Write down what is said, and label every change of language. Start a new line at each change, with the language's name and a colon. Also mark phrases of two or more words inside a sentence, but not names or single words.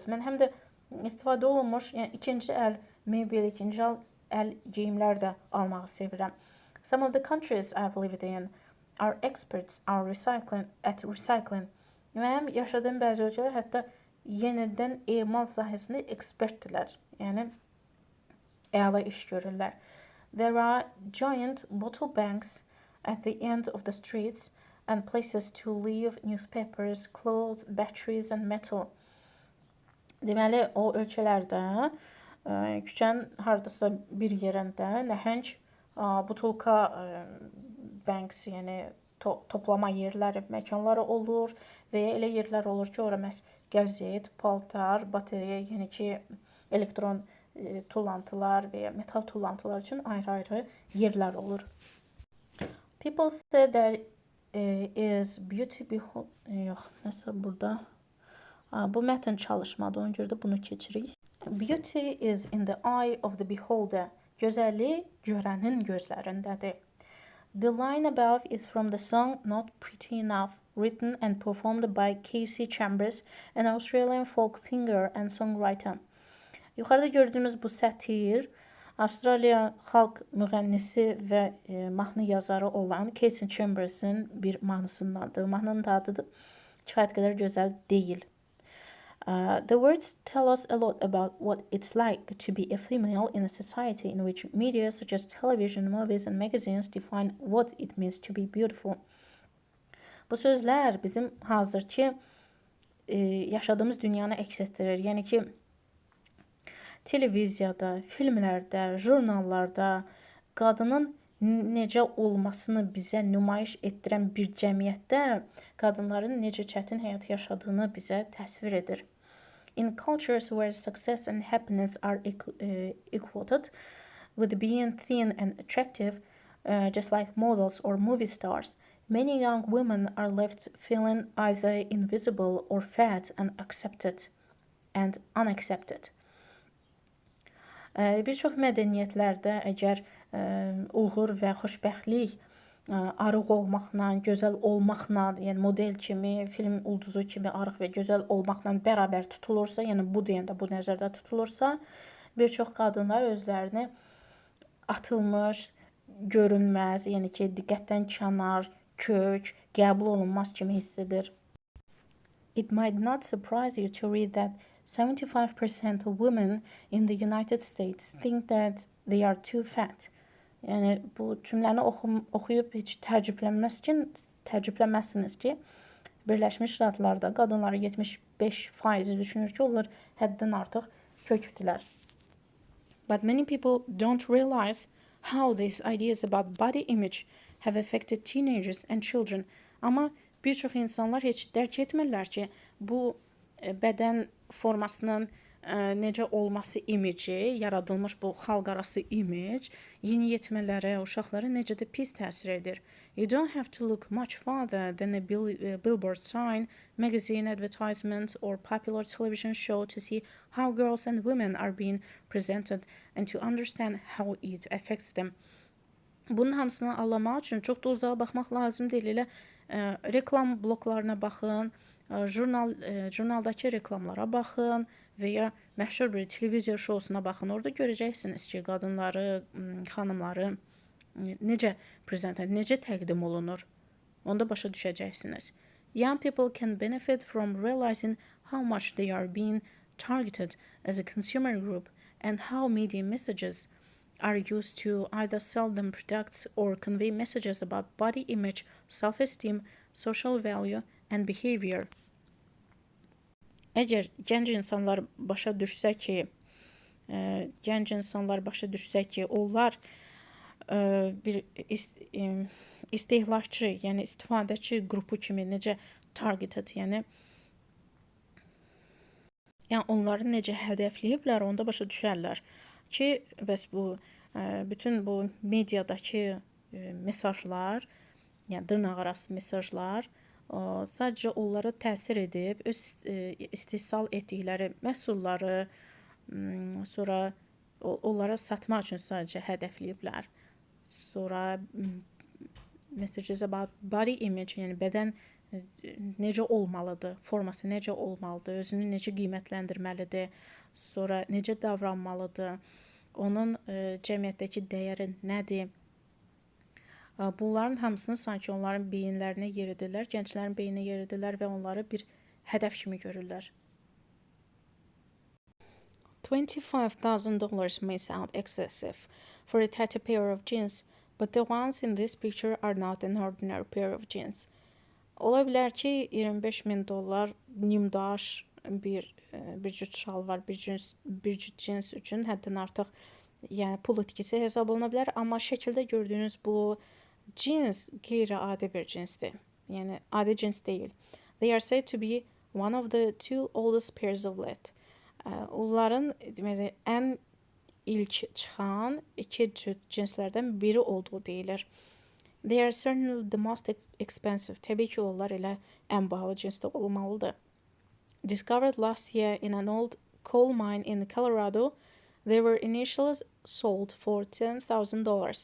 Azerbaijani: Mən həm də istifadə olunmuş, yəni ikinci əl mebel, ikinci əl geyimlər də almağı sevirəm.
English: Some of the countries I've lived in are experts at recycling.
Azerbaijani: Və həm yaşadığım bəzi ölkələr hətta yenidən emal sahəsində ekspertdirlər. Yəni əla iş görürlər.
English: There are giant bottle banks at the end of the streets and places to leave newspapers, clothes, batteries and metal.
Azerbaijani: Deməli, o ölkələrdə küçənin hardasa bir yerində nəhəng butulka banks, yəni toplama yerləri, məkanları olur və ya elə yerlər olur ki, ora məhz qəzet, paltar, bateriya, yəni ki, elektron tullantılar və ya metal tullantılar üçün ayrı-ayrı yerlər olur.
English: People say that is beauty behold...
Azerbaijani: Yox, nəsə burada. Bu mətn çalışmadı, ona görə də bunu keçirik.
English: Beauty is in the eye of the beholder.
Azerbaijani: Gözəllik görənin gözlərindədir.
English: The line above is from the song Not Pretty Enough, written and performed by Casey Chambers, an Australian folk singer and songwriter.
Azerbaijani: Yuxarıda gördüyümüz bu sətir Avstraliya xalq müğənnisi və mahnı yazarı olan Casey Chambers'in bir mahnısındandır. Mahnının da adı kifayət qədər gözəl deyil.
English: The words tell us a lot about what it's like to be a female in a society in which media such as television, movies and magazines define what it means to be beautiful.
Azerbaijani: Bu sözlər bizim hazırki yaşadığımız dünyanı əks etdirir. Yəni ki, televiziyada, filmlərdə, jurnallarda qadının necə olmasını bizə nümayiş etdirən bir cəmiyyətdə qadınların necə çətin həyat yaşadığını bizə təsvir edir.
English: In cultures where success and happiness are equated with being thin and attractive, just like models or movie stars, many young women are left feeling either invisible or fat and unaccepted.
Azerbaijani: Bir çox mədəniyyətlərdə əgər uğur və xoşbəxtlik arıq olmaqla, gözəl olmaqla, yəni model kimi, film ulduzu kimi arıq və gözəl olmaqla bərabər tutulursa, yəni bu deyəndə bu nəzərdə tutulursa, bir çox qadınlar özlərini atılmış, görünməz, yəni ki, diqqətdən kənar, kök, qəbul olunmaz kimi hiss edir.
English: It might not surprise you to read that 75% of women in the United States think that they are too fat.
Azerbaijani: Yəni bu cümləni oxuyub heç təəccüblənməzsiniz ki, Birləşmiş Ştatlarda qadınların 75% düşünür ki, onlar həddən artıq kökdülər.
English: But many people don't realize how these ideas about body image have affected teenagers and children.
Azerbaijani: Amma bir çox insanlar heç dərk etmirlər ki, bu bədən formasının necə olması imici, yaradılmış bu xalqarası imic, yeniyetmələrə, uşaqlara necə də pis təsir edir.
English: You don't have to look much farther than a billboard sign, magazine advertisement or popular television show to see how girls and women are being presented and to understand how it affects them.
Azerbaijani: Bunun hamısını anlamaq üçün çox da uzağa baxmaq lazım deyil. Elə reklam bloklarına baxın, jurnaldakı reklamlara baxın və ya məşhur bir televiziya şousuna baxın. Orada görəcəksiniz ki, qadınları, xanımları necə necə təqdim olunur. Onda başa düşəcəksiniz.
English: Young people can benefit from realizing how much they are being targeted as a consumer group and how media messages are used to either sell them products or convey messages about body image, self-esteem, social value and behavior.
Azerbaijani: Əgər gənc insanlar başa düşsə ki, onlar bir istehlakçı, yəni istifadəçi qrupu kimi necə targeted, yəni onları necə hədəfləyiblər, onda başa düşərlər ki, bəs bütün bu mediadakı mesajlar, yəni dırnaqarası mesajlar sadəcə onlara təsir edib, öz istehsal etdikləri məhsulları sonra onlara satmaq üçün sadəcə hədəfləyiblər.
English: Sonra messages about body image,
Azerbaijani: yəni bədən necə olmalıdır, forması necə olmalıdır, özünü necə qiymətləndirməlidir, sonra necə davranmalıdır, onun cəmiyyətdəki dəyəri nədir, Bunların hamısını sanki onların beyinlərinə yeridirlər, gənclərin beyninə yeridirlər və onları bir hədəf kimi görürlər.
English: $25,000 may sound excessive for a tight pair of jeans, but the ones in this picture are not an ordinary pair of jeans.
Azerbaijani: Ola bilər ki, $25,000 nimdaş bir cüt şalvar, bir cüt cins üçün həddən artıq, yəni pul itkisi hesab oluna bilər, amma şəkildə gördüyünüz bu cins qeyri-adi bir cinsdir. Yəni adi cins deyil.
English: They are said to be one of the two oldest pairs of lead.
Azerbaijani: Onların deməli ən ilk çıxan iki cüt cinslərdən biri olduğu deyilir.
English: They are certainly the most expensive.
Azerbaijani: Təbii ki, onlar elə ən bahalı cinsdə olmalıdır.
English: Discovered last year in an old coal mine in Colorado, they were initially sold for $10,000.